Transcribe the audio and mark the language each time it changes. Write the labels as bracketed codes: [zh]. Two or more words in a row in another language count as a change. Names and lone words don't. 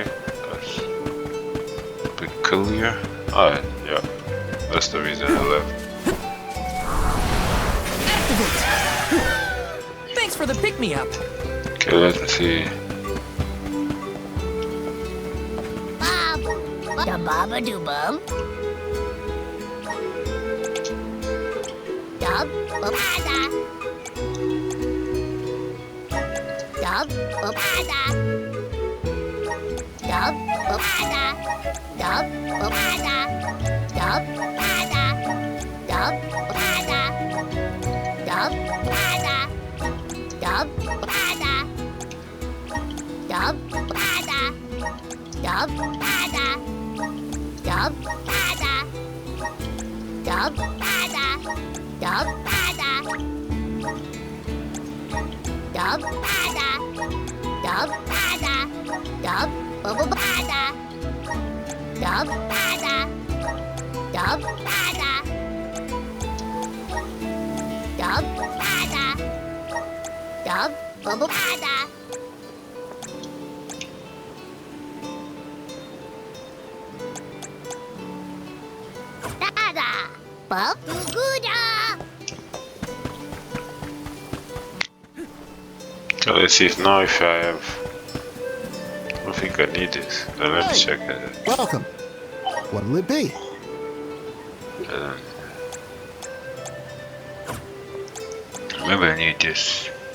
[en] That's peculiar. Alright, yeah. That's the reason I left. Activate! Thanks for the pick-me-up. Okay, let's see. Da baba do bum. Dub upada. Dub upada. Dub upada. Dub upada. Dub upada. Dub upada. Dub upada. Dub upada. Dub upada. Dub upada. Dub pada. Dub pada. Dub pada. Dub pada. Dub pada. Dub pada. Dub pada. Dub pada. Dub pada. Dub pada. Bakuguda! Okay, let's see if now if I have. I don't think I need this. Then let's check it. Welcome. What'll it be? Maybe I need this.